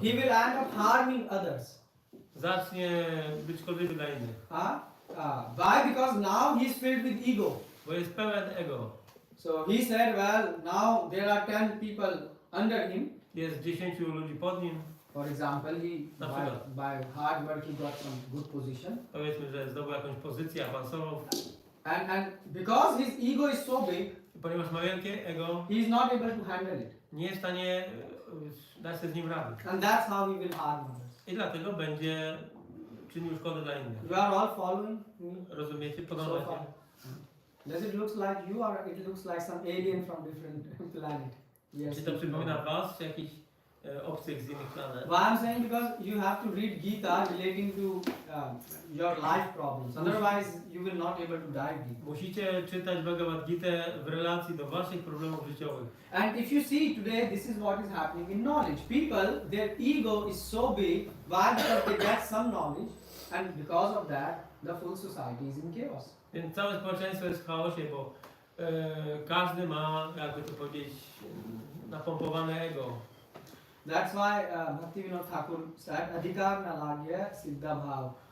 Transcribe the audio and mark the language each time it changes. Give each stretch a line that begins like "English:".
English: He will end up harming others.
Polish: Zacznie być szkodliwy dla innych.
English: Why? Because now he is filled with ego.
Polish: Bo jest pełen ego.
English: So he said, well, now there are 10 people under him.
Polish: Jest 10 ludzi pod nim.
English: For example,
Polish: Na przykład.
English: by hard work he got some good position.
Polish: Powiedzmy, że zdobył jakąś pozycję, awansował.
English: And because his ego is so big,
Polish: I ponieważ ma wielkie ego,
English: he is not able to handle it.
Polish: nie jest w stanie da się z nim radę.
English: And that's how he will harm others.
Polish: I dlatego będzie czynił szkodę dla innych.
English: You are all following me?
Polish: Rozumiecie?
English: So
Polish: Podążacie?
English: far. Does it look like you or it looks like some alien from different planet? Yes.
Polish: Czy to przypomina was, czy jakiś obcych z innych planet?
English: Why I'm saying because you have to read Gita relating to your life problems. Otherwise, you will not able to dive deep.
Polish: Musicie czytać Bhagavad Gitę w relacji do waszych problemów życiowych.
English: And if you see today, this is what is happening in knowledge. People, their ego is so big. Why? Because they get some knowledge, and because of that, the full society is in chaos.
Polish: Więc całe społeczeństwo jest w chaosie, bo każdy ma, jakby to powiedzieć, napompowane ego.
English: That's why Bhaktivinoda Thakur said, "Adhikar na lagya siddha bhav."